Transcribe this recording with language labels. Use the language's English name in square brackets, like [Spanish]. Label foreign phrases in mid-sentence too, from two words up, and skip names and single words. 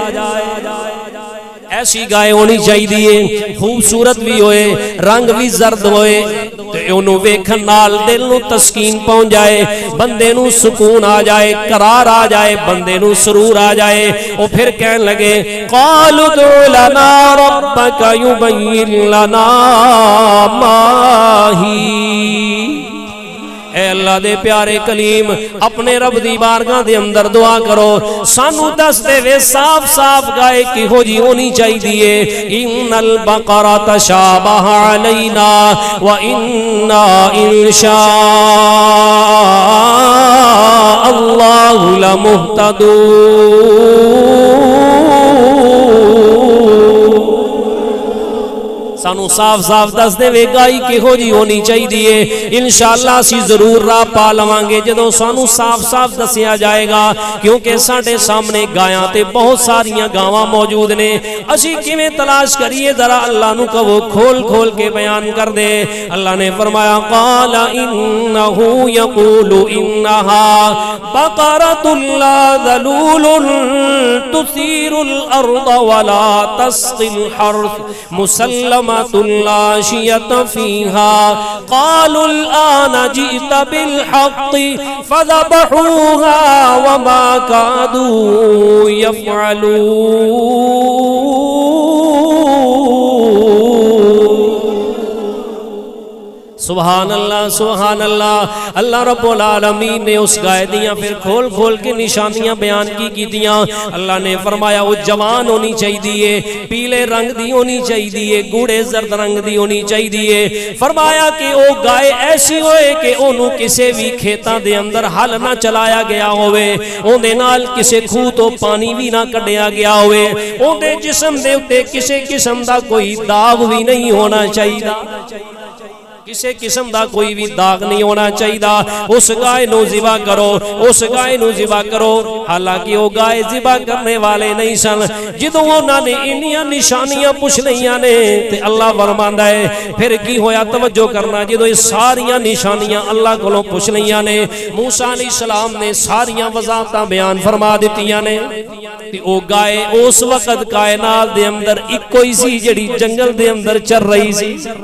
[Punjabi] ایسی گائے ہونی چاہیے خوبصورت بھی ہوئے رنگ بھی زرد ہوئے تے اونوں ویکھن نال دل نوں تسکین پہنچ جائے بندے نوں سکون آ جائے قرار آ جائے بندے نوں سرور آ جائے. او فیر کہن لگے [Arabic] قالوا ادع لنا ربك يبين لنا ما هي. [Punjabi] اے اللہ دے پیارے کلیم اپنے رب دی بارگاہ دے اندر دعا کرو سانوں دس دیوے صاف صاف گائے کیہو جی ہونی چاہیے. [Arabic] إن البقر تشابه علينا وإنا إن شاء الله لمهتدون. [Punjabi] سانوں صاف صاف دس دیوے گائے کیہو جی ہونی چاہیے ان شاء اللہ اسی ضرور راہ پا لواں گے جدوں سانوں صاف صاف دسیا جائے گا کیونکہ ساڈے سامنے گائیاں تے بہت ساریاں گاواں موجود نے اسی کیویں تلاش کریے ذرا اللہ نوں کہو کھول کھول کے بیان کر دے. اللہ نے فرمایا [Arabic] قال إنه يقول إنها بقرة لا ذلول تثير الأرض ولا تسقي الحرث مسلمة لا شية فيها قالوا الآن جئت بالحق فذبحوها وما كادوا يفعلون. سبحان الله سبحان الله. [Punjabi] اللہ رب العالمین نے اس گائے دیاں فیر کھول کھول کے نشانیاں بیان کی کیتیاں. اللہ نے فرمایا وہ جوان ہونی چاہیے پیلے رنگ دی ہونی چاہیے گوڑھے زرد رنگ دی ہونی چاہیے. فرمایا کہ وہ گائے ایسی ہوئے کہ اونوں کسی بھی کھیتاں دے اندر ہل نہ چلایا گیا ہووے اوندے نال کسی کھوہ توں پانی بھی نہ کڈھیا گیا ہووے اوندے جسم دے اتے کسی قسم دا کوئی داغ بھی نہیں ہونا چاہیے. [Urdu] کسی قسم کا کوئی بھی داغ نہیں ہونا چاہیے. [Punjabi] اس گائے نوں ذبح کرو, اس گائے نوں ذبح کرو. حالانکہ وہ گائے ذبح کرنے والے نہیں سن. جدوں انہوں نے انیاں نشانیاں پچھ لئیاں نے تے اللہ فرماندا ہے فیر کی ہویا، توجہ کرنا، جدوں یہ ساریاں نشانیاں اللہ کولوں پچھ لئیاں نے، موسیٰ علیہ السلام نے ساریاں وضاحتاں بیان فرما دتیاں نے تے او گائے اس وقت کائنات دے اندر اکو ہی سی جیہڑی جنگل دے اندر چل رہی سی.